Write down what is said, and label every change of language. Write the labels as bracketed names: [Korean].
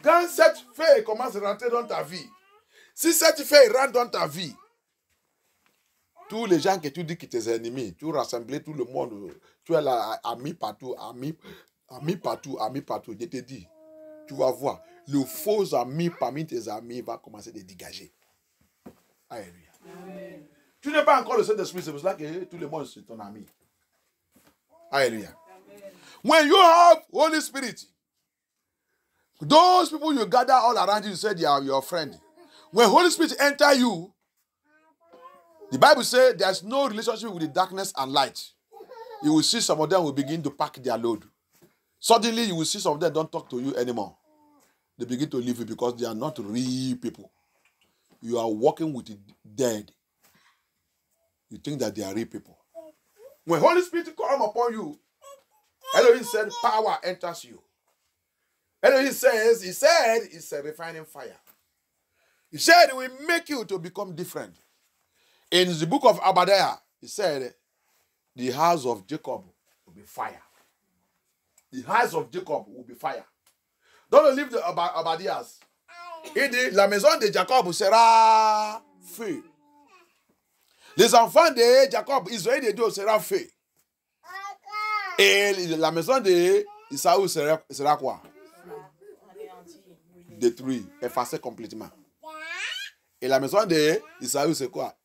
[French] Quand cette fée commence à rentrer dans ta vie, si cette fée rentre dans ta vie, tous les gens que tu dis qui sont tes ennemis, tu rassembles tout le monde, tu es là, amis partout, amis, Amis partout, je te dis, tu vas voir, le faux ami parmi tes amis va commencer à te dégager. Alléluia. Amen. Tu n'es pas encore le Saint-Esprit, c'est pour cela que tout le monde c'est ton ami. Alléluia. Amen. [English] When you have Holy Spirit, those people you gather all around you say they are your friend. When Holy Spirit enter you, the Bible says there's no relationship with the darkness and light. You will see some of them will begin to pack their load. Suddenly you will see some of them don't talk to you anymore. They begin to leave you because they are not real people. You are working with the dead. You think that they are real people. When Holy Spirit come upon you, Elohim said power enters you. Elohim says, he said it's a refining fire. He said it will make you to become different. In the book of Obadiah, he said the house of Jacob will be fire. The house of Jacob will be fire. Don't leave the Obadiahs. [French] Il dit, la maison de Jacob sera feu. Les enfants de Jacob, Israël de Dieu sera feu. Et la maison de Isaou sera quoi? Détruit, effacé complètement. Et la maison de Isaou c'est quoi?